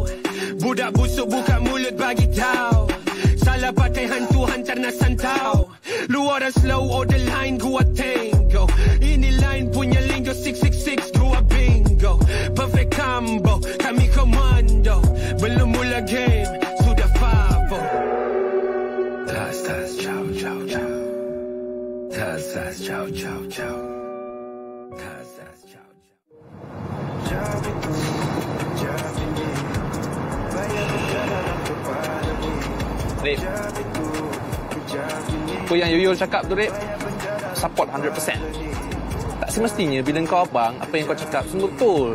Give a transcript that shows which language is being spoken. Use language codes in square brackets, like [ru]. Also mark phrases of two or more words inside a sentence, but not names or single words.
[ms] Budak busuk buka mulut bagi tahu. Salah pakai hantu hantar nak santau. Lu orang slow order line gua tango. Ini line punya lingo 666 gua bingo. [en] Perfect combo [ms] kami komando. Belum mula game sudah favo. [it] Tas tas ciao ciao ciao. Tas tas ciao ciao ciao. Tas tas ciao ciao. [ms] Rip, apa yang Yoyo cakap tu Rip, support 100%. Tak semestinya bila kau abang, apa yang kau cakap semua betul.